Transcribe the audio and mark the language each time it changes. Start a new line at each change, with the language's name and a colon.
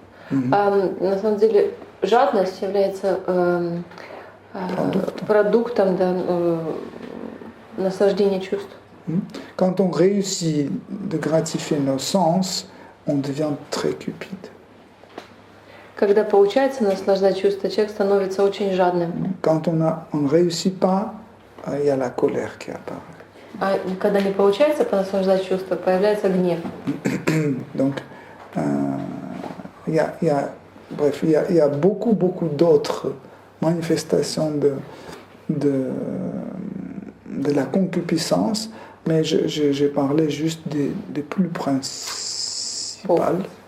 Russian: На самом деле, жадность является продуктом наслаждения чувств.
French: Quand on réussit de gratifier nos sens, on devient très cupide.
Russian: Когда получается наслаждать чувства, человек становится очень жадным.
French: Quand on ne réussit pas, il y a la colère qui apparaît.
Russian: А когда не получается понаслаждать чувства, появляется гнев.
French: Donc, il y a beaucoup d'autres manifestations de la concupiscence, mais j'ai parlé juste des plus principales.